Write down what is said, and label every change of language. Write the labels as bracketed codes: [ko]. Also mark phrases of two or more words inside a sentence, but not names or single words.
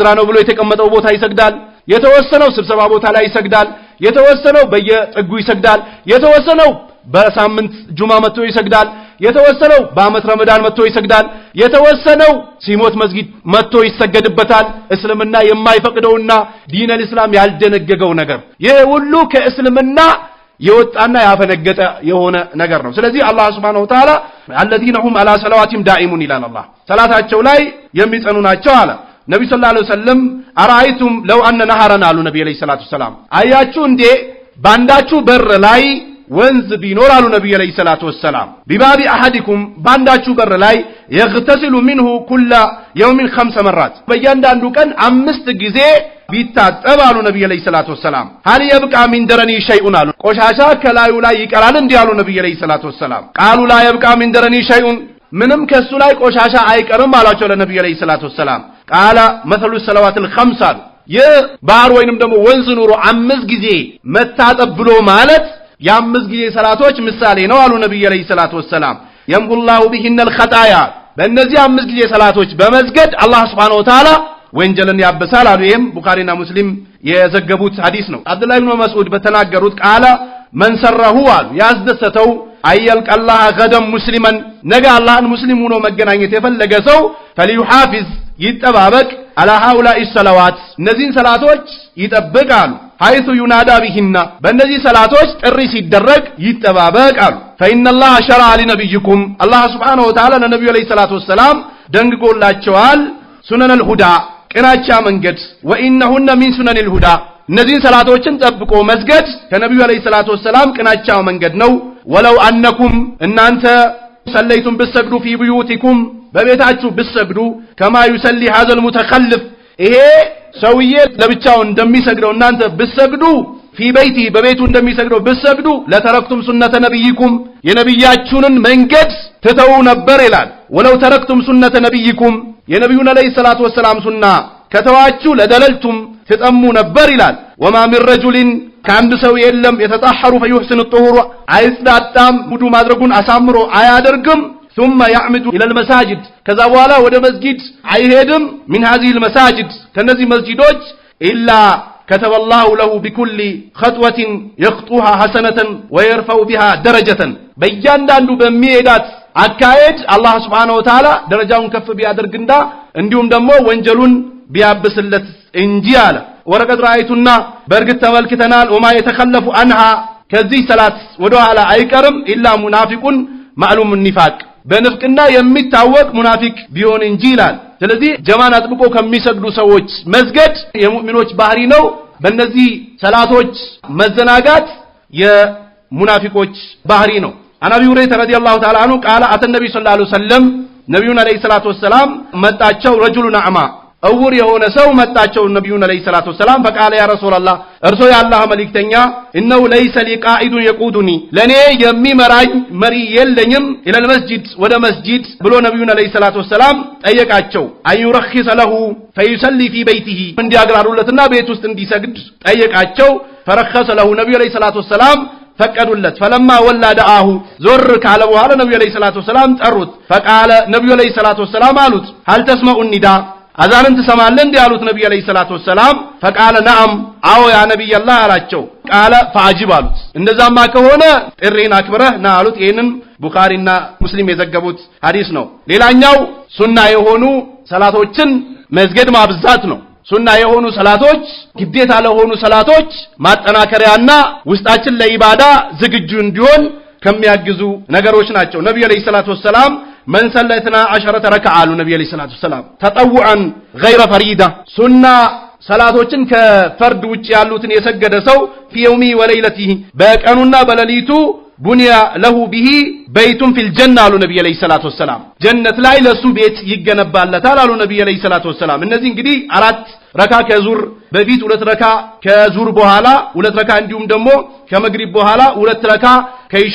[am] ነው ብሎ የተቀመጠው ቦታ ይሰግዳል የተወሰነው ስብሰባ ቦታ ላይ ይሰግዳል የተወሰነው በየጥጉ ይሰግዳል የተወሰነው በሳምንት ጁማ መጥቶ ይሰግዳል የተወሰነው በአመት ረመዳን መጥቶ ይሰግዳል የተወሰነው ሲሞት መስጊድ መጥቶ ይሰገድበታል እስልምና የማይፈቅደውና [ar] دين الاسلام [am] ያልደነገገው ነገር ይሄ ሁሉ ከእስልምና የወጣና ያፈነገጠ የሆነ ነገር ነው ስለዚህ አላህ [ar] سبحانه وتعالى الذين هم على صلواتهم دائمون [am] ይላል አላህ ሰላታቸው ላይ የሚጸኑ ናቸው አለ ነብዩ [ar] صلى الله عليه وسلم أرأيتم لو أن نهرا [am] አሉ ነብዩ [ar] عليه الصلاة والسلام [am] አያችሁ እንዴ ባንዳችሁ በር ላይ ወንዝ ቢኖር አሉ ነብዩ [ar] عليه الصلاة والسلام بباب أحدكم [am] ባንዳችሁ በር ላይ [ar] يغتسل منه كل يوم 5 مرات [am] በእያንዳንዱ ቀን 5 ጊዜ ቢታጠብ አሉ ነብዩ [ar] عليه الصلاة والسلام هل يبقى من درني شيء [am] አሉ ቆሻሻ ከላዩ ላይ ይቀራል እንዴ አሉ ነብዩ [ar] عليه الصلاة والسلام قالوا لا يبقى من درني شيء [am] ምንም ከሱ ላይ ቆሻሻ አይቀርም አላቸው ለነብዩ [ar] عليه الصلاة والسلام قال مثل الصلوات الخمس [am] የባህር ወይንም ደግሞ ወንዝ ኑሮ 5 ጊዜ መታጠብ ብሎ ማለት የ5 ጊዜ ሰላቶች ምሳሌ ነው አሉ ነብዩ [ar] عليه الصلاة والسلام يمحو بهن الخطايا [am] በእነዚህ 5 ጊዜ ሰላቶች በመስገድ አላህ [ar] سبحانه وتعالى [am] ወንጀልን ያበሳል አሉ ይሄም ቡኻሪና ሙስሊም የዘገቡት ሐዲስ ነው አብዱላህ ኢብኑ መስዑድ በተናገሩት [ar] قال من سره [am] አሉ ያስደሰተው [ar] يلقى الله غدا مسلما [am] ነገ አላህን ሙስሊም ሆኖ መገናኘት የፈለገ ሰው فليحافظ ይጠባበቅ [ar] على هؤلاء الصلوات [am] እነዚህን ሰላቶች ይጠብቃሉ [ar] حيث ينادى بهن [am] በእነዚህ ሰላቶች ጥሪ ሲደረግ ይጠባበቃሉ [ar] فإن الله شرع لنبيكم الله سبحانه وتعالى [am] ለነብዩ [ar] عليه الصلاة والسلام [am] ደንግጎላቸዋል [ar] سنن الهدى [am] ቅናቻ መንገድ [ar] وإنهن من سنن الهدى [am] እነዚህን ሰላቶችን ጠብቆ መስገድ ከነብዩ [ar] عليه الصلاة والسلام [am] ቅናቻው መንገድ ነው። [ar] ولو أنكم [am] እናንተ ሰለይቱም ብትሰግዱ [ar] في بيوتكم [am] በቤታችሁ ብትሰግዱ [ar] كما يصلي هذا المتخلف [am] ይሄ ሰውዬ ለብቻው እንደሚሰግደው እናንተ ብትሰግዱ [ar] في بيته [am] በቤቱ እንደሚሰግደው ብትሰግዱ ለተረክቱም [ar] سنة نبيكم [am] የነብያችሁን መንገድ ትተው ነበር ይላል። [ar] ولو تركتم سنة نبيكم [am] የነብዩን [ar] عليه الصلاة والسلام [am] ሱና ከተዋችሁ ለደለልቱም ትጠሙ ነበር ይላል። [ar] وما من رجل [am] ከአንድ ሰው የለም [ar] يتطهر فيحسن الطهور [am] አይጽዳጣም ውዱ ማድረጉን አሳምሮ አያደርግም [ar] ثم يعمد الى المساجد [am] ከዛ በኋላ ወደ መስጊድ አይሄድም [ar] من هذه المساجد [am] ከነዚህ መስጊዶች [ar] إلا كتب الله له بكل خطوة يخطوها حسنة ويرفع بها درجة [am] በእያንዳንዱ በሚሄዳት አካሄድ አላህ [ar] سبحانه وتعالى [am] ደረጃውን ከፍ ቢያደርግና እንዲሁም ደግሞ ወንጀሉን ቢያብስለት እንጂ አለ። [ar] ولقد رأيتنا [am] በርግጥ ተመልክተናል [ar] وما يتخلف عنها [am] ከዚህ ሰላት ወደ ኋላ አይቀርም [ar] إلا منافق معلوم النفاق [am] በንፍቅና የሚታወቅ ሙናፊቅ ቢሆን እንጂ ይላል። ስለዚህ ጀማን አጥብቆ ከሚሰግዱ ሰዎች መስገድ የሙእሚኖች ባህሪ ነው። በእነዚህ ሰላቶች መዘናጋት የሙናፊቆች ባህሪ ነው። [ar] عن أبي هريرة رضي الله تعالى عنه قال أتى [am] ነብዩ [ar] صلى الله عليه وسلم [am] ነብዩን [ar] عليه الصلاة والسلام [am] መጣቸው [ar] رجل أعمى [am] እውር የሆነ ሰው መጣቸው ነብዩን [ar] عليه الصلاة والسلام فقال يا رسول الله [am] እርሶ የአላህ መልእክተኛ [ar] انه ليس لي قائد يقودني [am] ለኔ የሚመራኝ መሪ የለኝም [ar] إلى المسجد [am] ወደ መስጂድ ብሎ ነብዩን [ar] عليه الصلاة والسلام [am] ጠየቃቸው [ar] أن يرخص له فيصلي في بيته [am] እንዲያግራሩለትና ቤት ውስጥ እንዲሰግድ ጠየቃቸው [ar] فرخص له [am] ነብዩ አለይሂ [ar] الصلاة والسلام [am] ፈቀዱለት [ar] فلما ولى دعاه [am] ዞር ካለ በኋላ ነብዩ [ar] عليه الصلاة والسلام [am] ጠሩት فقال ነብዩ [ar] عليه الصلاة والسلام [am] አሉት [ar] هل تسمع النداء [am] አዛንን ትሰማለህ እንዴ አሉት ነብዩ [ar] عليه الصلاة والسلام فقال نعم [am] አዎ [ar] يا نبي الله [am] አላቸው [ar] قال فاجب [am] አሉት እንደዛማ ከሆነ ጥሪን አክብረህ ና አሉት። ይሄንን ቡኻሪና ሙስሊም የዘገቡት ሐዲስ ነው። ሌላኛው ሱና የሆኑ ሰላቶችን መስገድ ማብዛት ነው። ሱና የሆኑ ሰላቶች ግዴታ ለሆኑ ሰላቶች ማጠናከሪያና ውስጣችን ለኢባዳ ዝግጁ እንዲሆን ከሚያግዙ ነገሮች ናቸው። ነብዩ [ar] عليه الصلاة والسلام من صليتنا 10 ركعه [am] አሉ ነብዩ [ar] عليه الصلاة والسلام تطوعا غير فريضه [am] ሱና ሰላቶችን ከፈርድ ውጭ ያሉትን የሰገደ ሰው [ar] في يومي وليلته [am] በቀኑና በሌሊቱ [ar] بني له به بيت في الجنة [am] አሉ ነብዩ [ar] عليه الصلاة والسلام [am] ጀነት ላይ ለሱ ቤት ይገነባለታል አሉ ነብዩ [ar] عليه الصلاة والسلام። [am] እነዚህ እንግዲህ 4 ረካ ከዙር በፊት 2 ረካ ከዙር በኋላ 2 ረካ እንዲሁም ደግሞ ከመግሪብ በኋላ 2 ረካ ከኢሻ